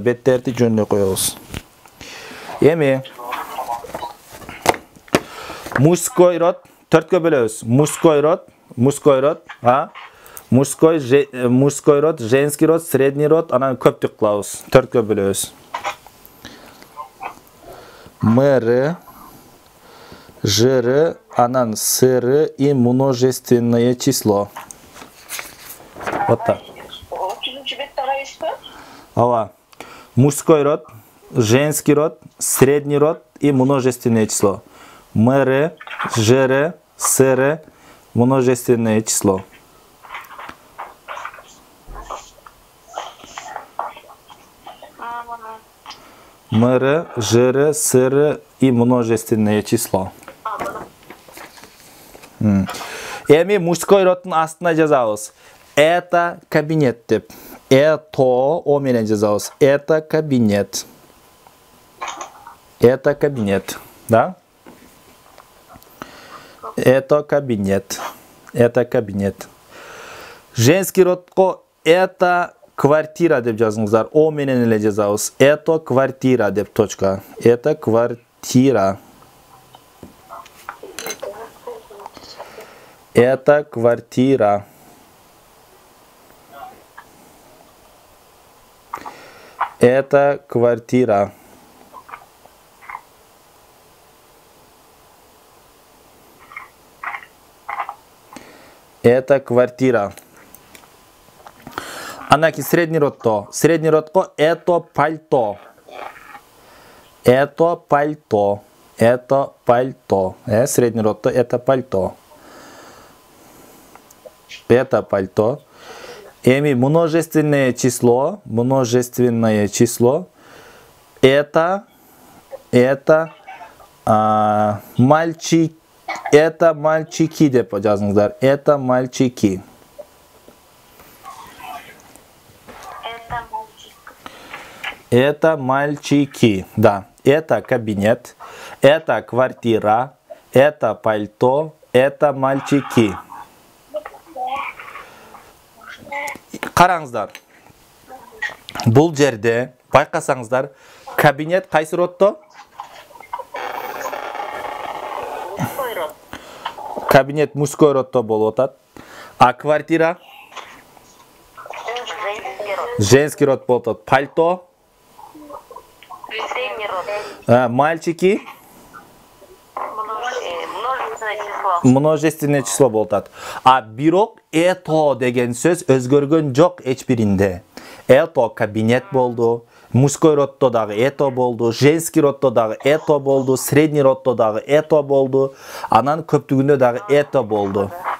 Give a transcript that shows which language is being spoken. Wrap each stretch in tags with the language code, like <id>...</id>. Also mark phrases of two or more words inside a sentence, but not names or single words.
<ky>Беттерди жөн эле коебуз. Эми</ky> <ru>мужской род</ru> <ky>4кө бөлөбүз.</ky> <ru>Мужской род, мужской род, женский род, средний род,</ru> <ky>анан көптүк кылабыз. 4кө бөлөбүз. Мэры, жыры, анан сыры</ky> <ru>и множественное число. Вот так. Ава. Мужской род, женский род, средний род и множественное число. Мэры, жыры, сыры, множественное число. Мэры, жыры, сыры и множественное число.</ru> <ky>Эми</ky> <ru>мужской роддун</ru> <ky>астына жазабыз.</ky> <ru>Это кабинет</ru> <ky>деп. Это о менен жазабыз.</ky> <ru>Это кабинет. Это кабинет. Да? Это кабинет. Это кабинет. Женский родко это квартира</ru> <ky>деп жазыңыздар. О менен эле жазабыз.</ky> <ru>Это квартира деп точка. Это квартира. Это квартира. Это квартира. Это квартира.</ru> <ky>Андан кийин</ky> <ru>средний роддо. Средний родго это пальто. Это пальто. Это пальто. Средний роддо это пальто. Это пальто. Эми множественное число. Множественное число. Это мальчик. Это мальчики</ru> <ky>деп жазыңыздар.</ky> <ru>Это мальчики. Это мальчик. Это мальчики. Да. Это кабинет. Это квартира. Это пальто. Это мальчики.</ru> <kk>Қараңыздар. Бұл жерде байқасаңыздар, кабинет қайсы роддо?</kk> <ru>Мужской род.</ru> <ky>Кабинет</ky> <ru>мужской роддо</ru> <ky>болып отат.</ky> <ru>А квартира? Женский род. Женский род</ru> <ky>болып отат.</ky> <ru>Пальто? Средний род. Мальчики? Множественное число. Множественное число</ru> <ky>болып отат. А бирок это деген сөз өзгөргөн жок эчбиринде.</ky> <ru>Это кабинет болду. Мужской роддо</ru> <ky>дагы это болду.</ky> <ru>Женский роддо</ru> <ky>дагы это болду.</ky> <ru>Средний роддо</ru> <ky>дагы это болду. Анан көптүгүндө дагы это болду.</ky>